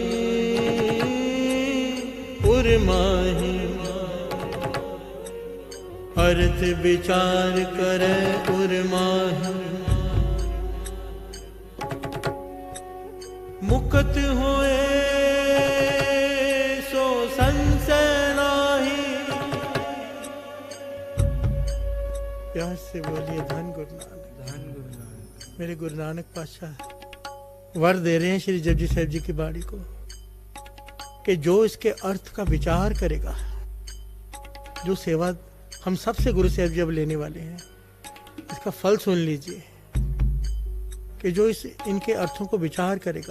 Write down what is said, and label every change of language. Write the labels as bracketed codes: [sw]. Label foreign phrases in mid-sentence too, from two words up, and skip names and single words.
[pa] ਉਰਮਾਹੀ, ਅਰਥ ਵਿਚਾਰ ਕਰੇ ਉਰਮਾਹੀ, ਮੁਕਤ ਹੋਏ ਸੋ ਸੰਸਾ ਨਾਹੀ। [hi] प्यार से बोलिए धन गुरु नानक, धन गुरु नानक। मेरे गुरु नानक पातशाह वर दे रहे हैं श्री जपजी साहिब जी की वाणी को, कि जो इसके अर्थ का विचार करेगा, जो सेवा हम सबसे गुरु साहिब जी अब लेने वाले हैं, इसका फल सुन लीजिए, कि जो इनके अर्थों को विचार करेगा।